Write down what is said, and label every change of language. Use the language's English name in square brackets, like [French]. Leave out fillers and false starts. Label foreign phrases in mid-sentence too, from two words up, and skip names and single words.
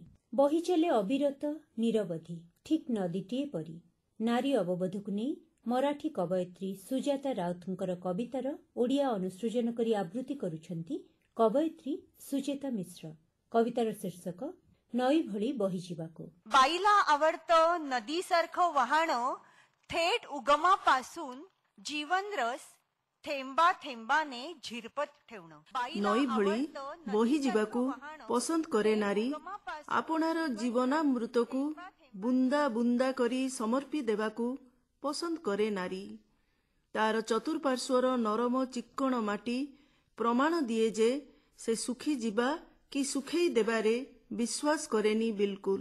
[Odia] ବହି ଚାଲେ ଅବିରତ ନିରବଧି, ଠିକ୍ ନଦୀଟିଏ ପରି। ନାରୀ ଅବବୋଧକୁ ନେଇ ମରାଠୀ କବୟିତ୍ରୀ ସୁଜାତା ରାଉତଙ୍କର କବିତାର ଓଡ଼ିଆ ଅନୁସୃଜନ କରି ଆବୃତ୍ତି କରୁଛନ୍ତି କବୟିତ୍ରୀ ସୁଚେତା ମିଶ୍ର। କବିତାର ଶୀର୍ଷକ ନଈ ଭଳି ବହିଯିବାକୁ। [Marathi] बाईला आवडतं नदीसारखं वाहणं, थेट उगमापासून जीवन रस थेंबा थेंबाने झिरपत ठेवणं। [Odia] ନଈ ଭଳି ବହିଯିବାକୁ ପସନ୍ଦ କରେ ନାରୀ। ଆପଣାର ଜୀବନାମୃତକୁ ବୁନ୍ଦା ବୁନ୍ଦା କରି ସମର୍ପି ଦେବାକୁ ପସନ୍ଦ କରେ ନାରୀ। ତାର ଚତୁଃପାର୍ଶ୍ୱର ନରମ ଚିକ୍କଣ ମାଟି ପ୍ରମାଣ ଦିଏ ଯେ ସେ ଶୁଖିଯିବା କି ଶୁଖେଇ ଦେବାରେ ବିଶ୍ୱାସ କରେନି ବିଲକୁଲ।